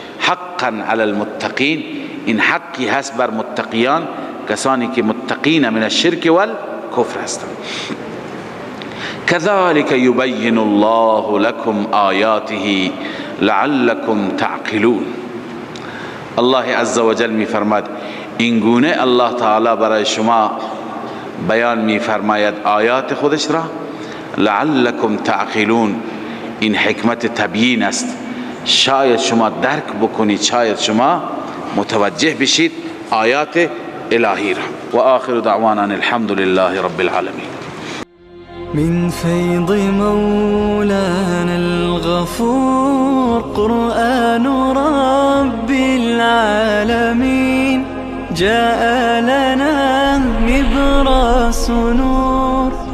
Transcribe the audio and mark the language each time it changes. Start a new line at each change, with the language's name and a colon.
Arabic: حقا علی المتقین،
Persian: این حقی هست بر متقیان، کسانی که متقین من الشرک والکفر هستند.
Arabic: كذلك يبين الله لكم آياته لعلكم تعقلون.
Persian: الله عز وجل می فرماید این گونه الله تعالی برای شما بیان می فرماید آیات خودش را،
Arabic: لعلكم تعقلون،
Persian: این حکمت تبیین است، شاید شما درک بکنید، شاید شما متوجه بشید آیات الهی را.
Arabic: و آخر دعوانا الحمد لله رب العالمین. من فيض مولانا الغفور قرآن رب العالمين، جاء لنا نبراس نور